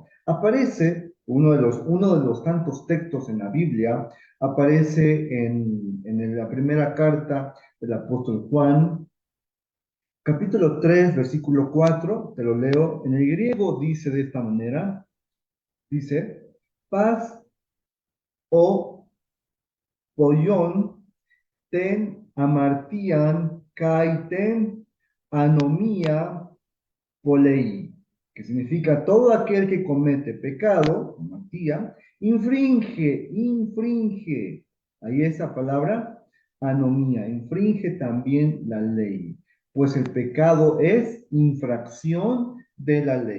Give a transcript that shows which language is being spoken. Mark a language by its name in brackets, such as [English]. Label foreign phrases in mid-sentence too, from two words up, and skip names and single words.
[Spanish] Aparece uno de los tantos textos en la Biblia, aparece en la primera carta del apóstol Juan, capítulo 3 versículo 4 te lo leo, en el griego dice de esta manera, dice, paz [Greek] ὁ ποιῶν τὴν ἁμαρτίαν καὶ τὴν ἀνομίαν ποιεῖ, [Spanish] que significa todo aquel que comete pecado, amartía, infringe, ahí esa palabra, anomía, infringe también la ley, pues el pecado es infracción de la ley.